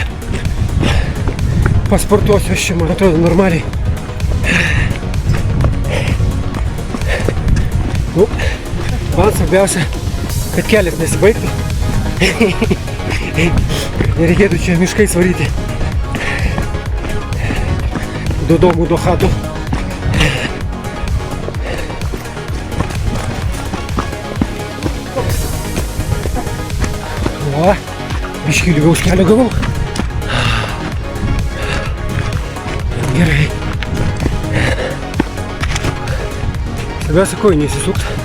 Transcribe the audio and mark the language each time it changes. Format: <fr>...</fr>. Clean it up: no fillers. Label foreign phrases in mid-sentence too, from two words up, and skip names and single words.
<lt>Pasportuosiu aš čia, man atrodo, normaliai. Nu, man svarbiausia, kad kelias nesibaigtų. Nereikėtų čia miškais varyti.</lt> <pl>Do domų, do chatų.</pl> <lt>O, biškį lygaus kelio gavau. Gerai. Svarbiausia, kojų neįsisukt.</lt>